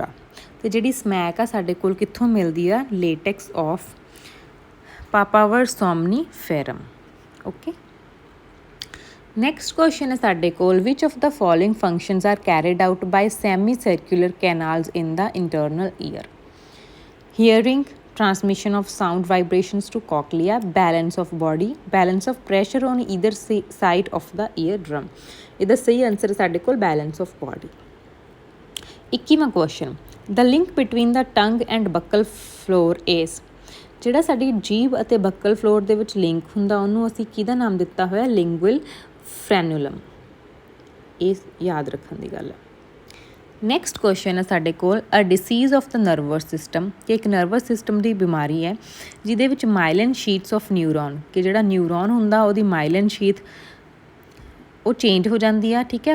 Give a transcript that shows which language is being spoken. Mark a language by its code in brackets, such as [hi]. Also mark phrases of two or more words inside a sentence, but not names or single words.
[pa] ਅਤੇ ਜਿਹੜੀ ਸਮੈਕ ਆ ਸਾਡੇ ਕੋਲ ਕਿੱਥੋਂ ਮਿਲਦੀ ਆ? [en] latex of papaver somniferum, [pa] ਓਕੇ। [en] next question [pa] ਹੈ ਸਾਡੇ ਕੋਲ [en] which of the following functions are carried out by semi circular canals in the internal ear. ਹੀਅਰਿੰਗ, transmission of sound vibrations to cochlea, balance of body, balance of pressure on either side of the eardrum। [pa] ਇਹਦਾ ਸਹੀ ਆਨਸਰ ਸਾਡੇ ਕੋਲ [en] balance of body। [pa] 21ਵਾਂ ਕੁਐਸਚਨ [en] the link between the tongue and buccal floor is। [pa] ਜਿਹੜਾ ਸਾਡੀ ਜੀਭ ਅਤੇ [en] buccal floor [pa] ਦੇ ਵਿੱਚ ਲਿੰਕ ਹੁੰਦਾ ਉਹਨੂੰ ਅਸੀਂ ਕਿਹਦਾ ਨਾਮ ਦਿੱਤਾ ਹੋਇਆ? [en] lingual frenulum. [pa] ਇਹ ਯਾਦ ਰੱਖਣ ਦੀ ਗੱਲ ਹੈ। [en] next question [pa] ਹੈ ਸਾਡੇ ਕੋਲ [en] a disease of the nervous system, [pa] ਕਿ ਇੱਕ [en] nervous system [pa] ਦੀ ਬਿਮਾਰੀ ਹੈ ਜਿਹਦੇ ਵਿੱਚ [en] myelin sheaths of neuron, [pa] ਕਿ ਜਿਹੜਾ ਨਿਊਰੋਨ ਹੁੰਦਾ ਉਹਦੀ [en] myelin sheath [pa] ਉਹ ਚੇਂਜ ਹੋ ਜਾਂਦੀ ਆ, ਠੀਕ ਹੈ।